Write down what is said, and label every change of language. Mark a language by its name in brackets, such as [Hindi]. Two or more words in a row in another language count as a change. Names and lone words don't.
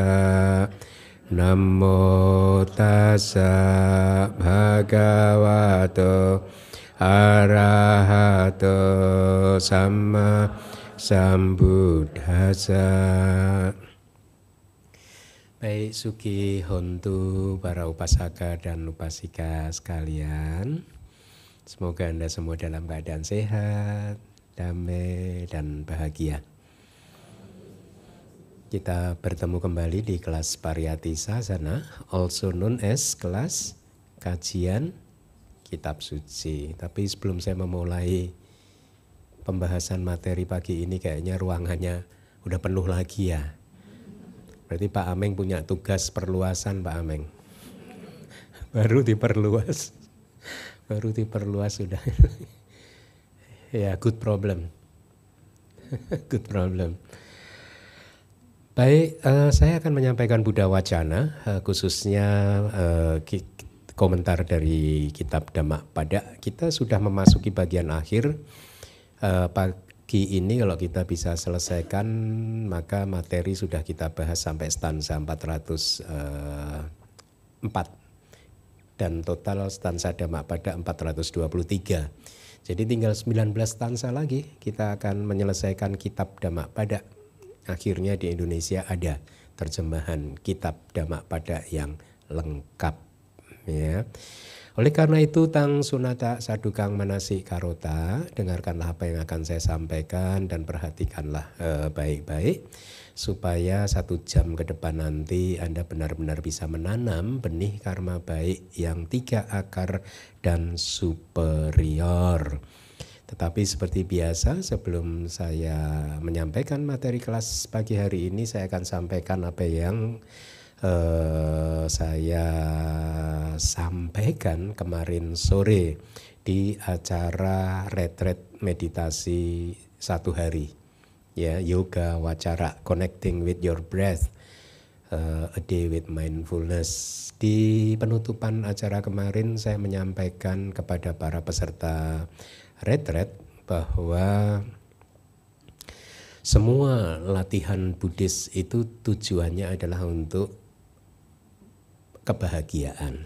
[Pali] Namo Tassa Bhagavato Arahato Samma Sambuddhassa. [Indonesian] Baik, [Pali] Suki Hontu, [Indonesian] para upasaka dan upasika sekalian. Semoga Anda semua dalam keadaan sehat, damai, dan bahagia. Kita bertemu kembali di kelas Pariyati Sasana, [English] also known as [Indonesian] kelas kajian Kitab Suci. Tapi sebelum saya memulai pembahasan materi pagi ini, kayaknya ruangannya udah penuh lagi ya. Berarti Pak Ameng punya tugas perluasan, Pak Ameng. Baru diperluas sudah. Ya, [English] good problem. Good problem. [Indonesian] Baik, saya akan menyampaikan Buddha Wacana, khususnya komentar dari kitab Dhammapada. Kita sudah memasuki bagian akhir. Pagi ini kalau kita bisa selesaikan, maka materi sudah kita bahas sampai stanza 404. Dan total stanza Dhammapada 423. Jadi tinggal 19 stanza lagi kita akan menyelesaikan kitab Dhammapada. Akhirnya di Indonesia ada terjemahan kitab Dhammapada yang lengkap, ya. Oleh karena itu, [Pali] tang sunata sadukang manasi karota, [Indonesian] dengarkanlah apa yang akan saya sampaikan dan perhatikanlah baik-baik supaya 1 jam ke depan nanti Anda benar-benar bisa menanam benih karma baik yang 3 akar dan superior. Tetapi seperti biasa, sebelum saya menyampaikan materi kelas pagi hari ini, saya akan sampaikan apa yang saya sampaikan kemarin sore di acara retreat meditasi 1 hari, ya, yoga wacara [English] connecting with your breath, a day with mindfulness. [Indonesian] Di penutupan acara kemarin saya menyampaikan kepada para peserta retret bahwa semua latihan Buddhis itu tujuannya adalah untuk kebahagiaan.